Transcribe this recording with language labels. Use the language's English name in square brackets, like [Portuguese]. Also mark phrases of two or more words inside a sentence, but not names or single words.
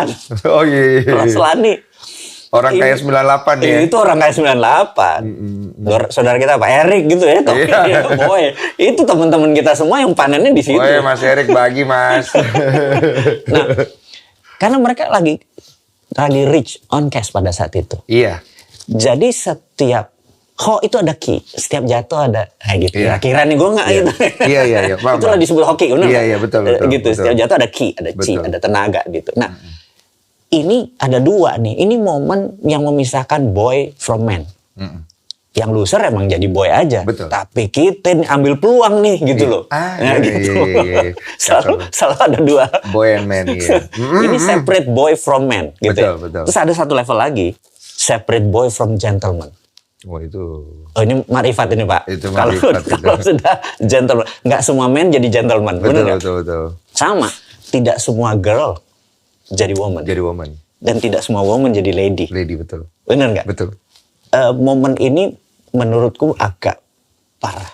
[Indonesian] Oh iya. Roslani. Orang kaya 98 ya. Itu orang kaya 98. Saudara kita Pak Erik gitu ya. Iya. Boy. Itu teman-teman kita semua yang panennya di situ. Oh ya, Mas Erik bagi Mas. Nah, karena mereka lagi [English] rich on cash [Indonesian] pada saat itu. Iya. Jadi setiap itu ada key, setiap jatuh ada gitu. Iya. Kira nih gue nggak Iya. gitu. Iya. Paham, Itulah paham. disebut hoki, benar? Iya, betul. Gitu. Setiap jatuh ada key, ada chi, Betul. ada tenaga gitu. Nah, ini ada 2 nih. Ini momen yang memisahkan [English] boy from man. [Indonesian] Yang loser emang jadi boy aja. Betul. Tapi kita ambil peluang nih gitu loh. Nah, gitu. Iya. Selalu ada 2. [English] Boy and man, [Indonesian] iya. Ini [English] separate boy from man [Indonesian] gitu. Betul, ya. betul. Terus ada satu level lagi, [English] separate boy from gentleman. [Indonesian] Oh itu. Oh ini marifat ini Pak. Itu Kalau marifat, itu. kalau sudah gentleman, nggak semua men jadi gentleman, benar nggak? Betul. Sama, tidak semua girl jadi woman. Jadi woman. Dan tidak semua woman jadi lady. Lady, betul. Benar nggak? Betul. momen ini menurutku agak parah.